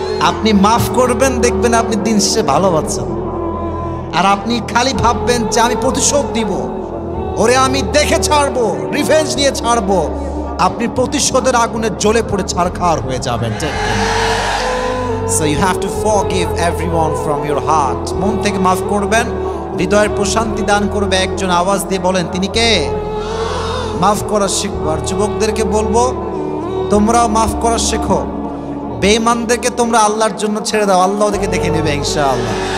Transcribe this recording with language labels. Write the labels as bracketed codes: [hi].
[bn] আপনি মাফ করবেন, দেখবেন আপনি দিন শেষে ভালো পাচ্ছেন। আর আপনি খালি ভাববেন যে আমি প্রতিশোধ দিব, ওরে আমি দেখে ছাড়বো, রিভেঞ্জ নিয়ে ছাড়বো, আপনি প্রতিশোধের আগুনে জ্বলে পড়ে ছারখার হয়ে যাবেন। [en] So you have to forgive everyone from your heart. [bn] মন থেকে মাফ করবেন, হৃদয়ের প্রশান্তি দান করবে একজন। আওয়াজ দিয়ে বলেন তিনি কে? মাফ করা শিখবো। আর যুবকদেরকে বলবো তোমরাও মাফ করা শেখো। বেঈমানদেরকে তোমরা আল্লাহর জন্য ছেড়ে দাও, আল্লাহ ওদেরকে দেখে নেবে ইনশাআল্লাহ।